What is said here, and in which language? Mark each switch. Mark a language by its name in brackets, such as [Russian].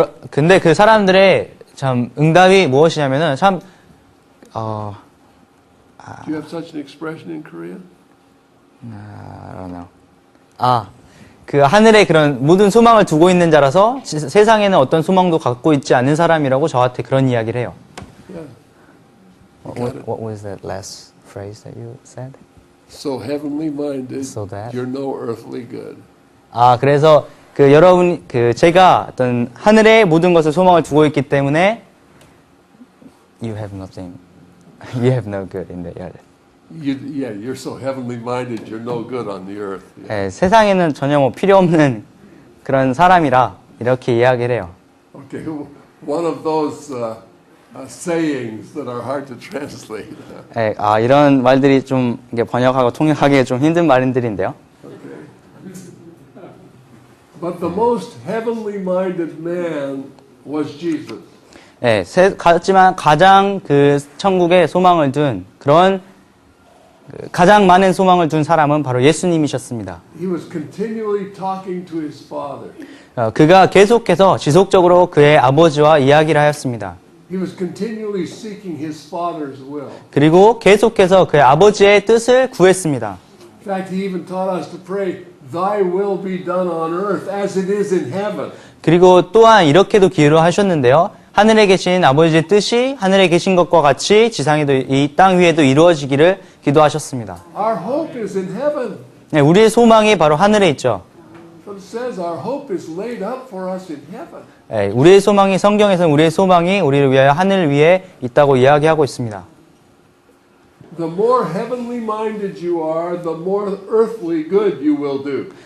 [Korean] 근데 그 사람들의 참 응답이 무엇이냐면은 참 [English] Do you have such an expression in Korea? I don't know. [Korean] 그 하늘에 그런 모든 소망을 두고 있는 자라서 세상에는 어떤 소망도 갖고 있지 않은 사람이라고 저한테 그런 이야기를 해요. [English] Yeah. What was that last phrase that you said? So heavenly minded, So that- you're no earthly good. [Korean] 아, 그래서 그 여러분, 그 제가 어떤 하늘의 모든 것을 소망을 두고 있기 때문에 [English] you have nothing, you have no good in the earth. You're so heavenly minded, you're no good on the earth. Yeah. [Korean] 예, 세상에는 전혀 뭐 필요 없는 그런 사람이라 이렇게 이야기를 해요. [English] Okay, one of those sayings that are hard to translate. [Korean] 예, 아, 이런 말들이 좀 이게 번역하고 통역하기 좀 힘든 말들인데요. [English] But the most heavenly minded man was Jesus. [Korean] 예, 하지만 가장 그 천국에 소망을 둔 그런 가장 많은 소망을 둔 사람은 바로 예수님이셨습니다. [English] He was continually talking to his Father. [Korean] 그가 계속해서 지속적으로 그의 아버지와 이야기를 하였습니다. [English] He was continually seeking his Father's will. [Korean] 그리고 계속해서 그의 아버지의 뜻을 구했습니다. [English] In fact, he even taught us to pray, Thy will be done on earth as it is in heaven. [Korean] 그리고 또한 이렇게도 기도를 하셨는데요. 하늘에 계신 아버지의 뜻이 하늘에 계신 것과 같이 지상에도 이 땅 위에도 이루어지기를 기도하셨습니다. [English] Our hope is in heaven. [Korean] 네, 우리의 소망이 바로 하늘에 있죠. [English] But it says our hope is laid up for us in heaven. [Korean] 네, 우리의 소망이 성경에서는 우리의 소망이 우리를 위하여 하늘 위에 있다고 이야기하고 있습니다. [English] The more heavenly minded you are, the more earthly good you will do.